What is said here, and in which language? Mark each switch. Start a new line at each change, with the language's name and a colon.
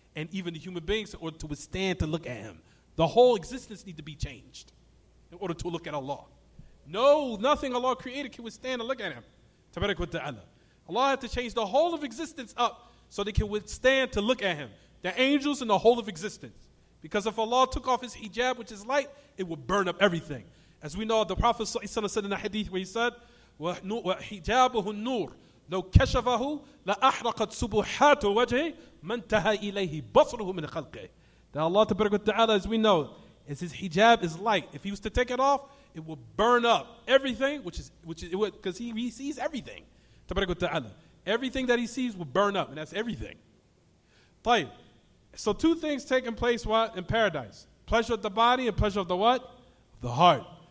English: And even the human beings in order to withstand, to look at Him. The whole existence needs to be changed in order to look at Allah. No, nothing Allah created can withstand to look at Him. Tabarak wa ta'ala. Allah had to change the whole of existence up so they can withstand to look at Him. The angels and the whole of existence. Because if Allah took off His hijab, which is light, it would burn up everything. As we know, the Prophet said in the hadith where he said,
Arabic: وَحِجَابُهُ النُّورُ لَوْ كَشَفَهُ لَأَحْرَقَتْ سُبُحَاتُ وَجْهِ مَنْ تَهَى إِلَيْهِ بَصْرُهُ مِنْ خَلْقِهِ.
English: That Allah Ta'ala, as we know, as His hijab is light. If He was to take it off, it will burn up everything, because He sees everything. Ta'ala. Everything that He sees will burn up, and that's everything.
Arabic: طيب.
English: So two things taking place what? In paradise. Pleasure of the body and pleasure of the what? The heart.